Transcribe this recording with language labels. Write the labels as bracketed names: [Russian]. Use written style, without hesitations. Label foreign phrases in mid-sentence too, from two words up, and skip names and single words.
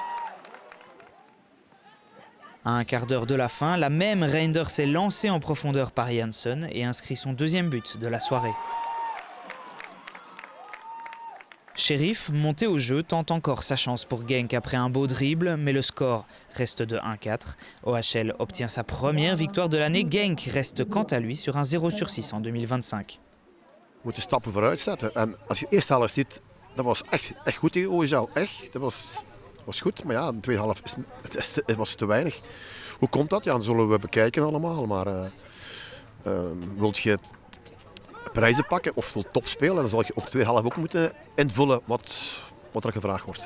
[French] À un quart d'heure de la fin, la même Reinders est lancée en profondeur par Jansson et inscrit son deuxième but de la soirée. Sheriff, monté au jeu, tente encore sa chance pour Genk après un beau dribble, mais le score reste de 1-4. OHL obtient sa première victoire de l'année. Genk reste quant à lui sur un 0/6 en 2025. [Dutch] We moeten stappen vooruit zetten. En als je de eerste helft ziet, dat was echt goed tegen OHL. Echt, dat was goed. Maar ja, de tweede helft was te weinig. Hoe komt dat? Ja, dat zullen we bekijken allemaal. Maar wilt je prijzen pakken of wil top spelen, dan zal je ook de tweede helft ook moeten invullen wat er gevraagd wordt.